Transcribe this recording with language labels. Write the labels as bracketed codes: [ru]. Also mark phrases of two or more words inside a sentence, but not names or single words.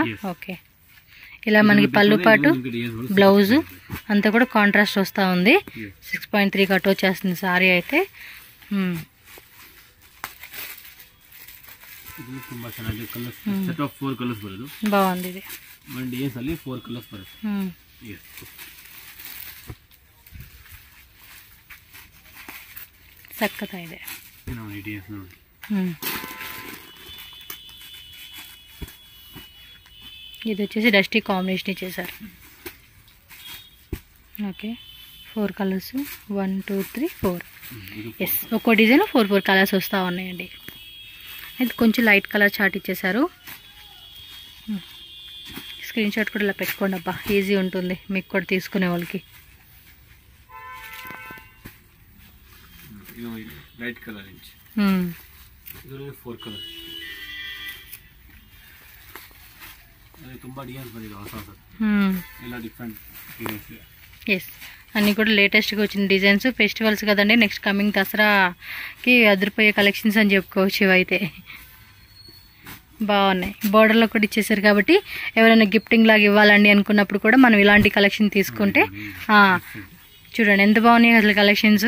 [te] ఓకే, ఇలా మనకి పళ్ళు పాటు బ్లౌజ్ అంతా కూడా కాంట్రాస్ట్ వస్తూ ఉంది. 6.3 కట్ వచ్చేస్తుంది సారీ అయితే. బాగుంది ఇది. [kn] ಸಖತ್ ಇದೆ. [te] ఇది వచ్చేసి [en] dusty combination [te] ఇచ్చేసారు. ఓకే 4 కలర్స్ 1 2 3 4. ఎస్, ఒక్కో డిజైన్ 4 కలర్స్ వస్తూ ఉన్నాయండి. ఇది కొంచెం [en] light colour chart [te] ఇచ్చేసారు. [en] screen shot [te] కూడా ఇలా పెట్టుకోండి అబ్బా, ఈజీ ఉంటుంది మీకు కూడా తీసుకునే వాళ్ళకి. [en] light colour [kn] ಇಂಚ್ ಇದರಲ್ಲಿ 4 ಕಲರ್ అది ತುಂಬಾ డిజైన్స్ ಬಂದಿದೆ ಹೊಸ ಎಲ್ಲ [en] different designs. [te] ఎస్, అన్నీ కూడా లేటెస్ట్గా వచ్చిన డిజైన్స్. ఫెస్టివల్స్ కదండి, [en] next coming [te] దసరాకి అదిరిపోయే కలెక్షన్స్ అని చెప్పుకోవచ్చు. ఇవైతే బాగున్నాయి, బోర్డర్లో కూడా ఇచ్చేసారు కాబట్టి ఎవరైనా గిఫ్టింగ్ లాగా ఇవ్వాలండి అనుకున్నప్పుడు కూడా మనం ఇలాంటి కలెక్షన్ తీసుకుంటే చూడండి ఎంత బాగున్నాయి అసలు కలెక్షన్స్.